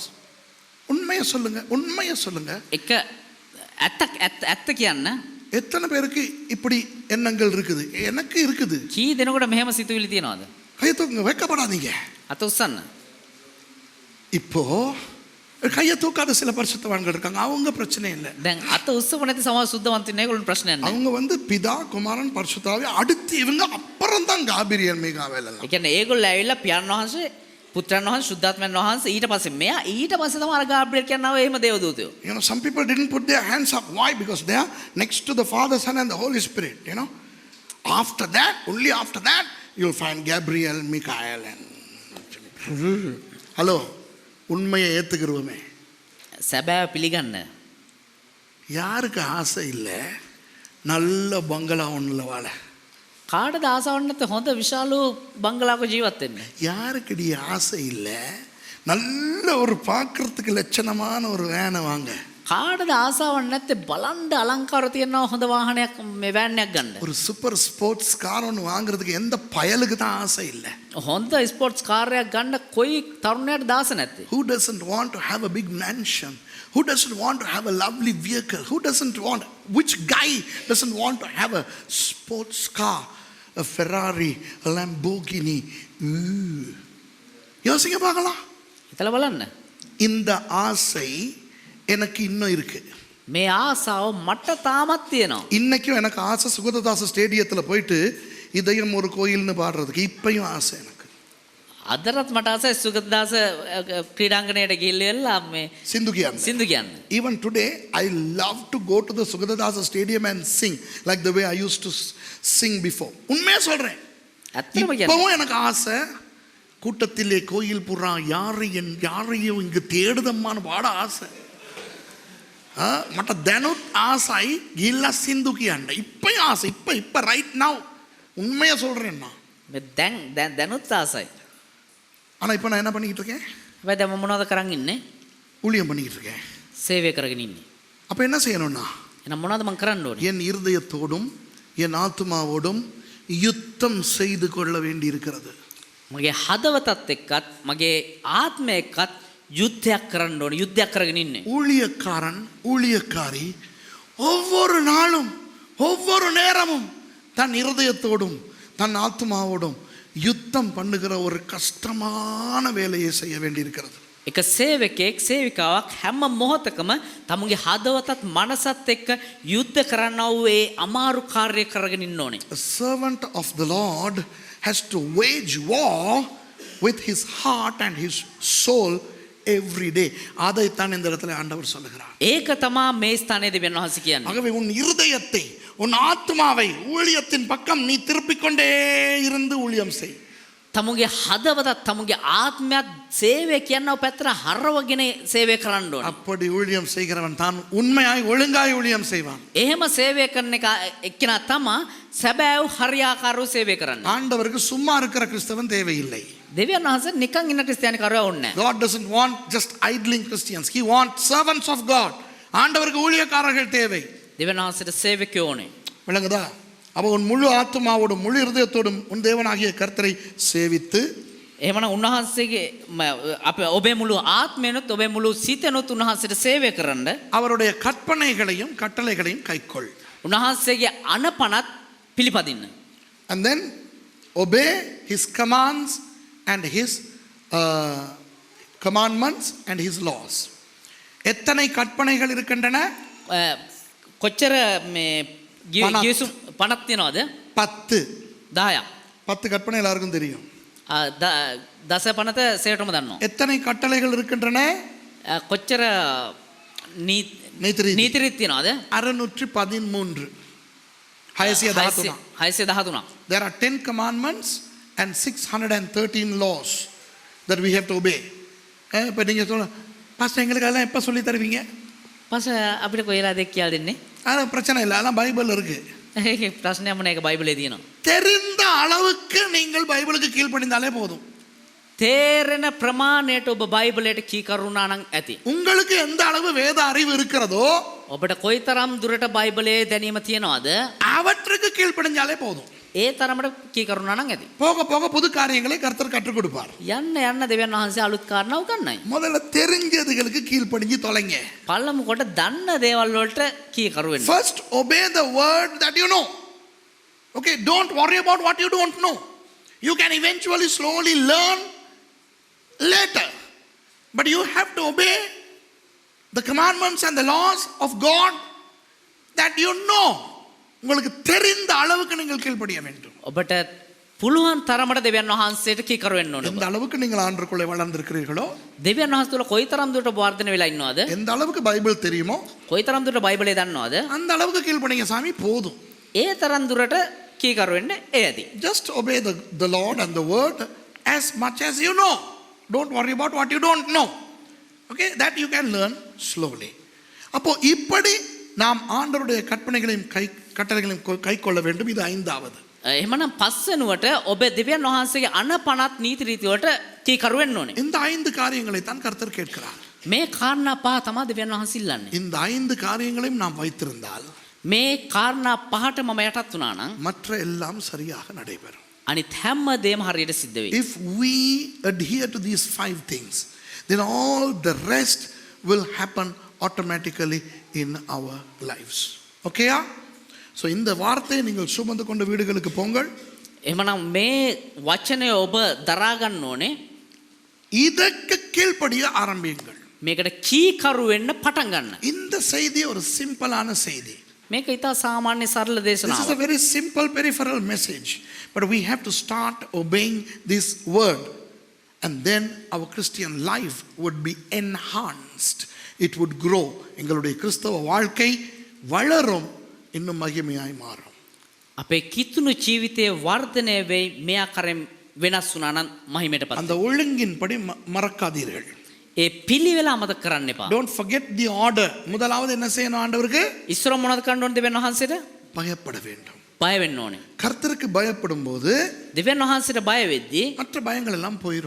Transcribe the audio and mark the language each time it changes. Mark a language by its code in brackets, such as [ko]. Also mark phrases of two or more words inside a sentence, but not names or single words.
[ta] உண்மையை சொல்லுங்க, உண்மையை சொல்லுங்க. [si] එක ඇත්ත කියන්න [ta] எத்தனை பேருக்கு இப்படி எண்ணங்கள் இருக்குது? எனக்கு இருக்குது. [si] කී දෙනෙකුට මෙහෙම සිතුවිලි තියෙනවද? [ta] கையை தூக்குங்க, வெட்கப்படாதீங்க. [si] අත උස්සන්න. [ta] இப்போ கையை தூக்காத சில பரிசுத்தவான்கள் இருக்காங்க, அவங்க பிரச்சனை இல்லை. [si] දැන් අත උස්සපු නැති සමහර සුද්ධවන්තයින් ඒගොල්ලෝ ප්‍රශ්නයක් නැහැ. [ta] அவங்க வந்து பிதா குமாரன் பரிசுத்தாவி, அடுத்து இவங்க அப்புறம் தான் காபிரியல் மீகாவேல் எல்லாம். [si] ඒ කියන්නේ ඒගොල්ලෝ ඇවිල්ලා පියාණන් වහන්සේ, පුත්‍රයන් වහන්සේ, සුද්ධාත්මයන් වහන්සේ ඊට පස්සේ මෙයා ඊට පස්සේ තමයි අර ගාබ්‍රියෙල් කියනවා එහෙම දේවදූතයෝ. [en] You know, some people didn't put their hands up. Why? Because they are next to the Father, Son and the Holy Spirit. You know, after that, only after that, you'll find Gabriel, Michael and hello. [ta] உண்மையை ஏத்துக்கிறோமே. [si] සැබෑව පිළිගන්න. [ta] யாருக்கு ஆசை இல்லை நல்ல பங்களா ஒன்றில் வாழ? [si] කාටද ආසාවක් නැත්නම් හොඳ විශාල බංගලාවක ජීවත් වෙන්න? [ta] யாருக்குடி ஆசை இல்லை நல்ல ஒரு பார்க்கறதுக்கு லட்சணமான ஒரு வேனை வாங்க? [si] කාටද ආසාවක් නැත්නම් බලන්න අලංකාර තියෙනවා හොඳ வாகனයක් මේ වෑන් එකක් ගන්න? [ta] ஒரு சூப்பர் ஸ்போர்ட்ஸ் கார் ஒன்று வாங்குறதுக்கு எந்த பயலுக்கு தான் ஆசை இல்லை? [si] හොඳ ස්පෝර්ට්ස් කාර් එකක් ගන්න කොයි තරුණයාට දාස නැත්තේ? [en] Who doesn't want to have a big mansion? Who doesn't want to have a lovely vehicle? Who doesn't want, which guy doesn't want to have a sports car, a Ferrari, a Lamborghini? [ta] யோசிங்க பார்க்கலாம். [si] හිතලා බලන්න. [ta] இந்த ஆசை எனக்கு இன்னும் இருக்கு. [si] මේ ආසාව මට තාමත් තියෙනවා. [ta] இன்னைக்கும் எனக்கு ஆசை சுகததாச ஸ்டேடியத்தில் போயிட்டு இதயம் ஒரு கோயில்னு பாடுறதுக்கு இப்பயும் ஆசை எனக்கு. [si] අදටත් මට ආසයි සුගතදාස ක්‍රීඩාංගණයට ගිහිල්ලා මේ சிந்து කියන්න. [en] Even today I love to go to the Sugadadasa stadium and sing like the way I used to sing before. [ta] உண்மையா சொல்றேன். [si] ඇත්තම කියන්නේ. [ta] இப்பவும் எனக்கு ஆசை கூட்டத்திலே கோயில் புறா யாரையும் இங்கு தேடுதம்மான்னு பாட ஆசை. மற்ற தினம் ஆசை இல்ல [si] සිංදු කියන්ඩ [ta] இப்பயும் ஆசை. இப்ப [en] right now [ta] உண்மையா சொல்றேன் நான். [si] දැනුත් ආසයි. [ta] ஆனா இப்ப நான் என்ன பண்ணிக்கிட்டு இருக்கேன்? [si] හැබැයි දැන් මම මොනවද කරන් ඉන්නේ? [ta] ஊழியம் பண்ணிக்கிட்டு இருக்கேன். [si] සේවය කරගෙන ඉන්නේ. [ta] அப்ப என்ன செய்யணும்னா, [si] එහෙනම් මොනවද මම කරන්න ඕනේ? [ta] என் இருதயத்தோடும் என் ஆத்துமாவோடும் யுத்தம் செய்து கொள்ள வேண்டி இருக்கிறது. [si] මගේ හදවතත් එක්කත් මගේ ආත්මය එක්කත් යුද්ධයක් කරන්න ඕනේ. යුද්ධයක් කරගෙන ඉන්නේ. [ta] ஊழியக்காரன் ஊழியக்காரி ஒவ்வொரு நாளும் ஒவ்வொரு நேரமும் தன் இருதயத்தோடும் தன் ஆத்மாவோடும் யுத்தம் பண்ணுகிற ஒரு கஷ்டமான வேலையை செய்ய வேண்டியிருக்கிறது. [si] එක සේවකෙක් සේවිකාවක් හැම මොහොතකම තමුගේ හදවතත් මනසත් එක්ක යුද්ධ කරන්නා වූ ඒ අමාරු කාර්යය කරගෙන ඉන්න ඕනේ. [en] A servant of the Lord has to wage war with his heart and his soul every day. [ta] அதைத்தான் இந்த இடத்துல ஆண்டவர் சொல்லுகிறார். [si] ඒක තමා මේ ස්ථානයේ දෙවියන් වහන්සේ කියන්නේ. [ta] ஆகவே உன் இருதயத்தை உன் ஆத்மாவை ஊழியத்தின் பக்கம் நீ திருப்பிக் கொண்டே இருந்து ஊழியம் செய். [si] තමුගේ හදවතත් තමුගේ ආත්මයත් සේවය කියනව පැත්තට හරවගෙන සේවය කරන්න ඕනේ. [ta] அப்படி ஊழியம் செய்கிறவன் தான் உண்மையாய் ஒழுங்காய் ஊழியம் செய்வான். [si] එහෙම සේවය කරන එක එක්කෙනා තමා සැබෑව හරියාකාරව සේවය කරන්නේ. [ta] ஆண்டவருக்கு சும்மா இருக்கிற கிறிஸ்தவன் தேவையில்லை. [si] දෙවියන් වහන්සේ නිකන් ඉන්න ක්‍රිස්තියානි කරව ඕනේ නැහැ. [en] God doesn't want just idling Christians. He wants servants of God. [ta] ஆண்டவருக்கு ஊழியக்காரர்கள் தேவை. [si] දෙවියන් වහන්සේට සේවකයෝ ඕනේ. [ta] விளங்குதா? அப்போ உன் முழு ஆத்மாவோடும் முழு இருதயத்தோடும் உன் தேவனாகிய கர்த்தரை சேவித்து, [si] එහෙමනම් උන්වහන්සේගේ අපේ ඔබේ මුළු ආත්මයනොත් ඔබේ මුළු සිතනොත් උන්වහන්සේට සේවය කරන්න [ta] அவருடைய கற்பனைகளையும் கட்டளைகளையும் கைக்கொள். [si] උන්වහන්සේගේ අනපනත් පිළිපදින්න. [en] And then obey his commands and his commandments and his laws. [ta] எத்தனை கற்பனைகள் இருக்கின்றன? [si] කොච්චර මේ ගිවිසුම් 50 තියනවද? 10. 10ක්. [ta] 10 கற்பனை எல்லாருக்கும் தெரியும். [si] දස පනත සේටම දන්නවා. [ta] எத்தனை கட்டளைகள் இருக்கின்றன? [si] කොච්චර නීති තියනවද? 613. 613. [en] There are 10 commandments and 613 laws that we have to obey. [ta] இப்போ நீங்கள் சொல்ல பாஸ்டர் எங்களுக்கு அதெல்லாம் எப்போ சொல்லி தருவீங்க? [si] පස අපිට කොහෙලා දෙයක් කියලා දෙන්නේ? [ta] அதெல்லாம் பிரச்சனை இல்லை, அதெல்லாம் பைபிள் இருக்கு. [si] ඒක ප්‍රශ්නයක් නෑ, ඒක බයිබලයේ තියෙනවා. [ta] தெரிந்த அளவுக்கு நீங்கள் பைபிளுக்கு கீழ்ப்படிந்தாலே போதும். [si] තේරෙන ප්‍රමාණයට ඔබ බයිබලයට කීකරුණා නම් ඇති. [ta] உங்களுக்கு எந்த அளவு வேத அறிவு இருக்கிறதோ [si] ඔබට කොයිතරම් දුරට බයිබලයේ දැනීම තියෙනවද? [ta] அவற்றுக்கு கீழ்ப்படிஞ்சாலே போதும். [si] ඒ තරමට කීකරුණා නම් ඇති. [ta] போக போக புது காரியங்களை கர்த்தர் கற்றுக் கொடுப்பார். [si] යන්න යන්න දෙවියන් වහන්සේ අලුත් කාරණා උගන්වයි. [ta] முதல்ல தெரிஞ்சதுகளுக்கு கீழ்ப்படிஞ்சு தொலைங்க. [si] පළමු කොට දන්න දේවල් වලට කීකරු වෙන්න. [en] First obey the word that you know. Okay, don't worry about what you don't know. You can eventually slowly learn later. But you have to obey the commandments and the laws of God that you know. [ta] உங்களுக்கு தெரிந்த அளவுக்கு நீங்கள் கீழ்ப்படிய வேண்டும். [si] ඔබට පුළුවන් තරමට දෙවියන් වහන්සේට කීකරු වෙන්න ඕනේ. [ta] எந்த அளவுக்கு நீங்கள் ஆண்டவருக்குள்ளே வளர்ந்திருக்கிறீர்களோ, [si] දෙවියන් වහන්සේ තුළ කොයිතරම් දුරට වර්ධනය වෙලා ඉන්නවද? [ta] எந்த அளவுக்கு பைபிள் தெரியுமோ, [si] කොයිතරම් දුරට බයිබලය දන්නවද? [ta] அந்த அளவுக்கு கீழ்ப்படிங்க சாமி போதும். [si] ඒ තරම් දුරට කීකරු වෙන්න ඒ ඇති. [en] Just obey the Lord and the word as much as you know. Don't worry about what you don't know. Okay, that you can learn slowly. [ta] அப்போ இப்படி நாம் ஆண்டவருடைய கற்பனைகளையும் கட்டளைகளையும் கைக்கொள்ள வேண்டும். இது ஐந்தாவது. [si] එහෙමනම් පස්වෙනුවට ඔබ දෙවියන් වහන්සේගේ අනපනත් නීති රීති වලට කීකරු වෙන්න ඕනේ. [ta] இந்த 5 காரியங்களை தான் கர்த்தர் கேட்கிறார். [si] මේ කාරණා පහ තමයි දෙවියන් වහන්සේ ඉල්ලන්නේ. [ta] இந்த 5 காரியங்களையும் நாம் வைத்திருந்தால் [si] මේ කාරණා පහට මම යටත් වුණා නම් [ta] மற்ற எல்லாம் சரியாக நடைபெறும். [si] අනිත් හැම දෙයක්ම හරියට සිද්ධ වෙයි. [en] If we adhere to these 5 things, then all the rest will happen automatically in our lives. Okay? [ta] So இந்த வார்த்தையை நீங்கள் சுமந்து கொண்டு வீடுகளுக்கு போங்கள். [si] එහෙමනම් මේ වචනය ඔබ දරා ගන්න ඕනේ. [ta] இதற்கு கீழ்ப்படிய ஆரம்பியுங்கள். [si] මේකට කීකරු වෙන්න පටන් ගන්න. [ta] இந்த செய்தி ஒரு சிம்பிளான செய்தி. [si] මේක ඉතා සාමාන්‍ය සරල [en] This is a [si] දේශනාවක්. [en] very simple peripheral message, but we have to start obeying this word, and then our Christian life would be enhanced. It would grow. [ta] எங்களுடைய கிறிஸ்தவ வாழ்க்கை வளரும், இன்னும் மகிமையாய் மாறும். [si] අපේ කිතුණු ජීවිතයේ වර්ධනය වෙයි මේ ආකාරයෙන් වෙනස් වුණා නම් මහිමයටපත්. [ta] அந்த ஒழுங்கின்படி மறக்காதீர்கள். [si] ඒ පිළිවෙල අමතක කරන්න එපා. [en] Don't forget the order. [ta] முதலாவது என்ன செய்யணும்? ஆண்டவருக்கு [si] ඉස්සර මොනවද කරන්න ඕනේ දෙවියන් වහන්සේට? [ta] பயப்பட வேண்டும். [si] බය වෙන්න ඕනේ. [ta] கர்த்தருக்கு பயப்படும் போது [si] දෙවියන් වහන්සේට බය වෙද්දී [ta] மற்ற பயங்கள் எல்லாம் போயிடும்.